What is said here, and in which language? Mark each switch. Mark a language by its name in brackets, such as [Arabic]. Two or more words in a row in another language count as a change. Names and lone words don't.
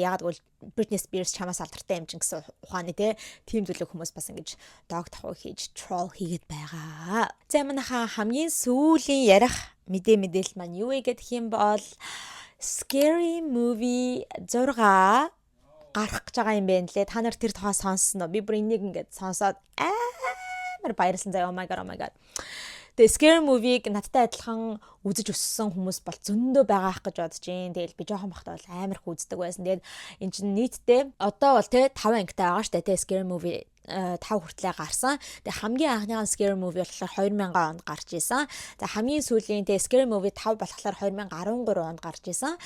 [Mongolian] Яг гэвэл Britney Spears чамаас алдартай юм чинь гэсэн ухааны тийм зүйлийг хүмүүс бас ингэж дог тахуу хийж troll хийгээд байгаа. За манайхаа хамгийн сүүлийн ярих мэдээлэл маань юу вэ гэх юм бол Scary Movie 6 гарах гэж байгаа юм байна лээ. Та нар тэр тухай сонссноо? Би бүр энийг ингээд сонсоод амар баярлсан заяа. [English] Oh my god. [Mongolian] Тэгээ Scary Movie-г надтай адилхан үзэж өссөн хүмүүс бол зөндөө байгаа ах гэж бодож байна. Тэгэл би жоохон бахтаа бол амар их үздэг байсан. Тэгээд эн чинь нийтдээ одоо бол 5 ангитай байгаа штэ тэ Scary Movie 5 хүртлээ гарсан. Тэгээ хамгийн анхны Scary Movie болохоор 2000 онд гарч исэн. За хамгийн сүүлийн Scary Movie 5 болохоор 2013 онд гарч исэн.